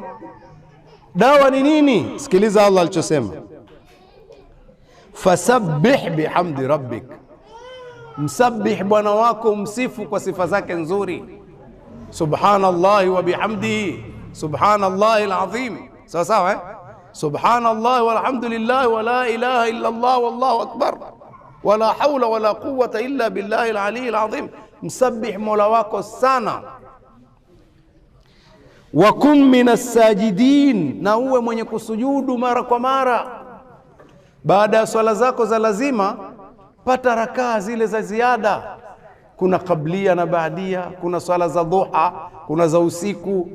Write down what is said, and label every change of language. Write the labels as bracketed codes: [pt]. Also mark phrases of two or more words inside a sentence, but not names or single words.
[sw] Dawa ni nini? Sikiliza Allah alichosema: [ar] فسبح بحمد ربك, [sw] msabbih Bwana wako, msifu kwa sifa zake nzuri. [ar] سبحان الله وبحمده سبحان الله العظيم. [sw] Sawa sawa, [ar] سبحان الله والحمد لله ولا إله إلا الله والله أكبر ولا حول ولا قوة إلا بالله العلي العظيم. [sw] Msabbih Mola wako sana. [ar] وكن من الساجدين, [sw] na uwe mwenye kusujudu mara kwa mara. Baada ya swala zako za lazima, pata rakaa zile za ziada. Kuna kablia na baadia, kuna swala za duha, kuna za usiku.